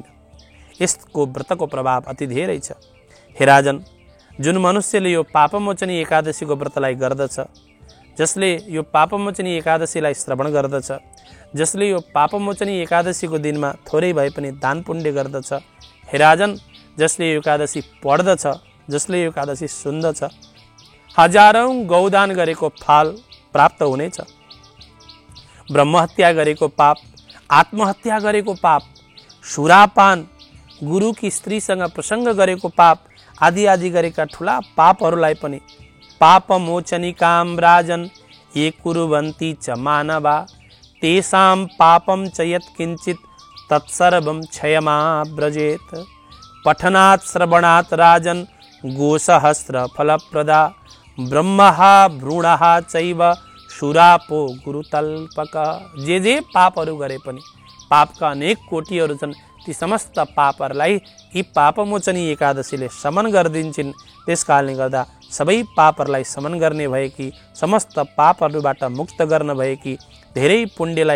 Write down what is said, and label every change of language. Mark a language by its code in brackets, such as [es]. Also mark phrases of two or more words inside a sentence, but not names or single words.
[ne] यसको व्रतको प्रभाव अति धेरै छ। हे राजन, जुन मनुष्यले यो पापमोचनी एकादशीको व्रतलाई गर्दछ, जसले यो पापमोचनी एकादशीलाई श्रवण गर्दछ, जसले यो पापमोचनी एकादशीको दिनमा थोरै भए पनि दान पुण्य गर्दछ, हे राजन, जसले यो एकादशी पढ्दछ, जसले यो एकादशी सुन्दछ, हजारौं गौदान गरेको फल प्राप्त हुनेछ। ब्रह्महत्या गरेको पाप, आत्महत्या गरेको पाप, सुरापान, गुरुकी स्त्रीसँग प्रसङ्ग गरेको पाप आदि आदि गरेका ठुला पापहरूलाई पनि [sa] पापमोचनिकाम राजन ये कुर्वन्ति च मानवा तेषां पापं च यत्किञ्चित् तत्सर्वं क्षयमाव्रजेत्। पठनात् श्रवणात् राजन गोसहस्र फलप्रदा ब्रह्महा भ्रूणः चैव सुरापो गुरुतल्पक। [ne] जे पापहरू गरे पनि पापका अनेक कोटिहरू छन्, ती समस्त पापहरूलाई यी पापमोचनी एकादशीले समन गरिदिन्छन्। त्यस कारणले गर्दा सबै पापहरूलाई समन गर्ने भएकी, समस्त पापहरूबाट मुक्त गर्न भएकी, धेरै पुण्यलाई